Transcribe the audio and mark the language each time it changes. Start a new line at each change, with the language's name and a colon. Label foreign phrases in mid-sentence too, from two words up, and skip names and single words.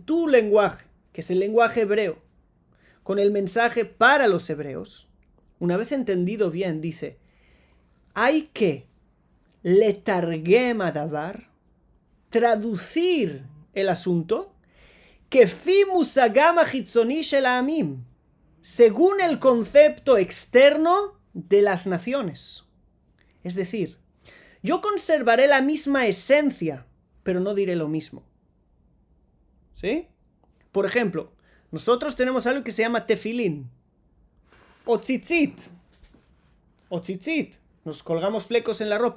Spanish: tu lenguaje, que es el lenguaje hebreo, con el mensaje para los hebreos, una vez entendido bien, dice, hay que
Hebrew: לתרגם הדבר,
Spanish: traducir el asunto, que
Hebrew: פי מושגם החיצוני של העמים,
Spanish: según el concepto externo de las naciones. Es decir, yo conservaré la misma esencia, pero no diré lo mismo. ¿Sí? Por ejemplo, nosotros tenemos algo que se llama tefilín, o tzitzit, nos colgamos flecos en la ropa.